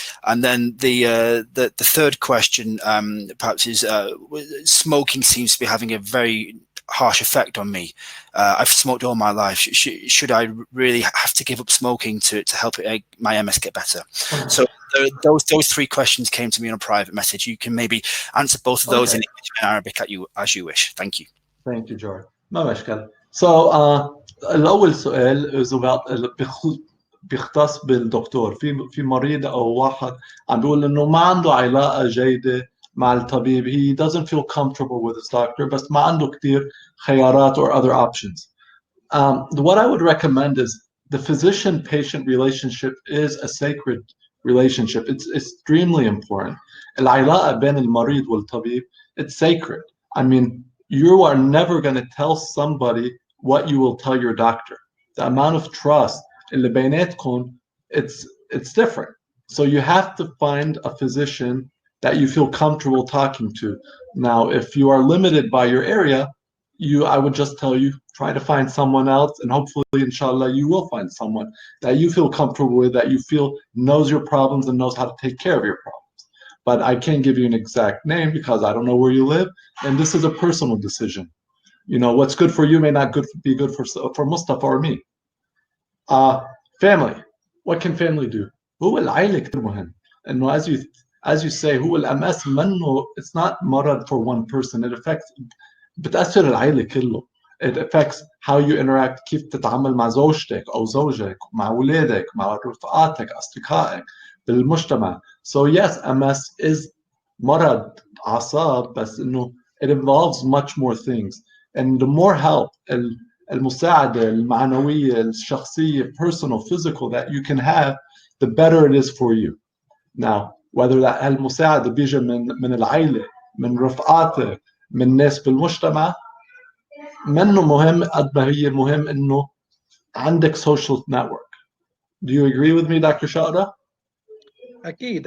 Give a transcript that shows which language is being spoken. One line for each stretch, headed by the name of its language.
English: And then the third question perhaps is smoking seems to be having a very harsh effect on me. I've smoked all my life. Should I really have to give up smoking to help my MS get better? So those three questions came to me on a private message. You can maybe answer both of those in English and Arabic as you wish. Thank you. Thank you, George.
Arabic: ما مشكلة.
English: So
Arabic: الأول سؤال
English: is about
Arabic: بيختص بالدكتور. في مريض أو واحد عم بيقول إنه ما عنده علاقة جيدة مع الطبيب.
English: He doesn't feel comfortable with his doctor,
Arabic: بس ما عنده كتير خيارات
English: or other options. What I would recommend is the physician-patient relationship is a sacred relationship. It's extremely important.
Arabic: العلاقة بين المريض والطبيب,
English: it's sacred. I mean, you are never going to tell somebody what you will tell your doctor. The amount of trust
Arabic: اللي بيناتكم,
English: it's different. So you have to find a physician that you feel comfortable talking to. Now, if you are limited by your area, I would just tell you, try to find someone else, and hopefully, inshallah, you will find someone that you feel comfortable with, that you feel knows your problems and knows how to take care of your problems. But I can't give you an exact name because I don't know where you live, and this is a personal decision. You know, what's good for you may not be good for Mustafa or me. Family. What can family do?
Arabic: هو العائلة كتير مهم. إنه
English: as you as you say
Arabic: هو الMS منه
English: it's not
Arabic: مرض
English: for one person. It affects
Arabic: بتأثر العائلة كله.
English: It affects how you interact,
Arabic: كيف تتعامل مع زوجتك أو زوجك, مع أولادك, مع رفقاتك, أصدقائك بالمجتمع.
English: So yes, MS is
Arabic: مرض أعصاب, بس إنه
English: it involves much more things. And the more help,
Arabic: المساعدة المعنوية الشخصية,
English: personal, physical that you can have, the better it is for you. Now, whether that
Arabic: المساعدة بيجي من العائلة, من رفقاتك, من ناس بالمجتمع, منه مهم قد ما هي مهم إنه عندك
English: social network. Do you agree with me, Dr. Shakra?
Arabic: اكيد.